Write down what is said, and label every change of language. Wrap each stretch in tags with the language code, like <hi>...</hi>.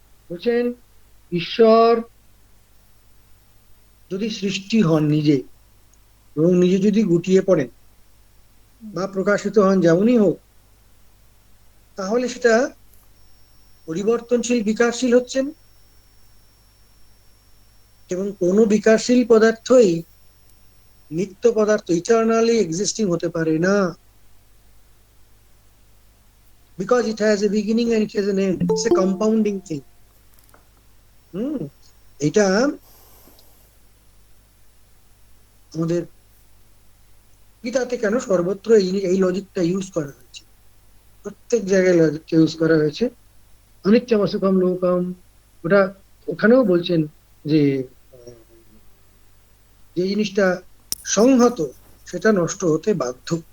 <bn>বলছেন ঈশ্বর যদি সৃষ্টি হন নিজে, এবং নিজে যদি গুটিয়ে পড়েন বা প্রকাশিত হন যেমনই হোক, তাহলে সেটা পরিবর্তনশীল বিকাশশীল হচ্ছেন, এবং কোনো বিকাশশীল পদার্থই নিত্য পদার্থ ইটারনালি এক্সিস্টিং হতে পারে না,</bn> <en>because it has a beginning and it has an end. It's a compounding thing.</en> <bn>এটা আমাদের গীতাতে কেন সর্বত্র এই লজিকটা ইউজ করা হয়েছে, প্রত্যেক জায়গায় লজিকটা ইউজ করা হয়েছে।</bn> <sa>অনিত্যম অসুখম লোকম,</sa> <bn>ওটা ওখানেও বলছেন যে যে জিনিসটা সংহত সেটা নষ্ট হতে বাধ্য।</bn>